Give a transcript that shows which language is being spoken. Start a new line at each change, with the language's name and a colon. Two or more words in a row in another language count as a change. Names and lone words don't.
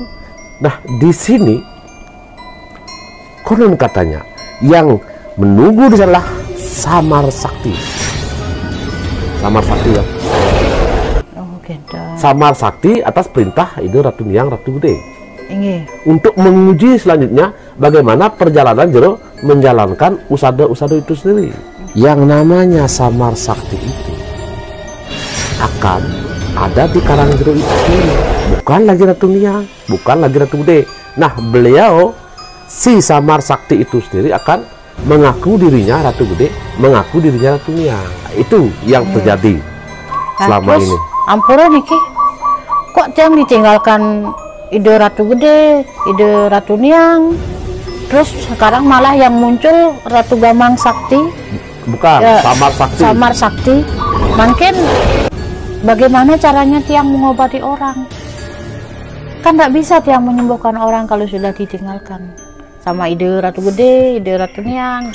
Indonesian: Nah di sini konon katanya yang menunggu di sana Samar Sakti. Samar Sakti ya. Samar Sakti atas perintah itu Ratu Niang, Ratu Gede. Untuk menguji selanjutnya bagaimana perjalanan jero menjalankan usada-usada itu sendiri. Yang namanya Samar Sakti itu akan ada di Karangjero itu sendiri, bukan lagi Ratu Niang, bukan lagi Ratu Gede. Nah beliau si Samar Sakti itu sendiri akan mengaku dirinya Ratu Gede, mengaku dirinya Ratu Niang. Itu yang terjadi selama ini.
Balinese: Ampura niki,
Indonesian: kok tiang ditinggalkan ide Ratu Gede, ide Ratu Niang, terus sekarang malah yang muncul Ratu Gamang Sakti? Bukan, Samar Sakti. Samar Sakti. Mungkin bagaimana caranya tiang mengobati orang? Kan tidak bisa tiang menyembuhkan orang kalau sudah ditinggalkan sama ide Ratu Gede, ide Ratu Niang.